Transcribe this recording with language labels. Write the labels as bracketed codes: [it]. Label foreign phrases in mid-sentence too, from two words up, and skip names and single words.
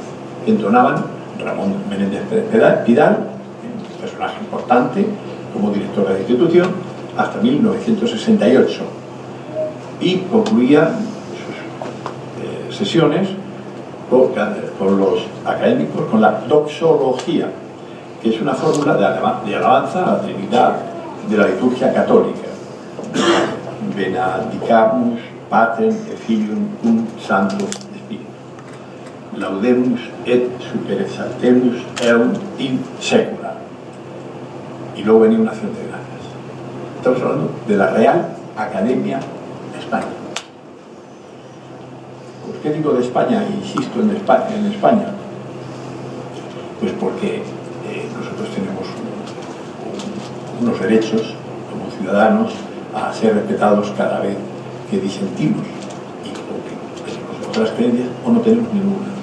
[es] Entonaban Ramón Menéndez Pidal, un personaje importante como director de la institución, hasta 1968, y concluía sus sesiones con los académicos con la doxología, que es una fórmula de alabanza a la Trinidad de la liturgia católica. [la] Benedicamus Patrem et Filium cum Sanctus Spiritus. Laudemus et superexaltemus eum in secula. [es] Y luego venía una acción de gracias. Estamos hablando de la Real Academia España. ¿Por qué digo de España? Insisto en España. Pues porque nosotros tenemos unos derechos como ciudadanos a ser respetados cada vez que disentimos y o que tenemos otras creencias o no tenemos ninguna.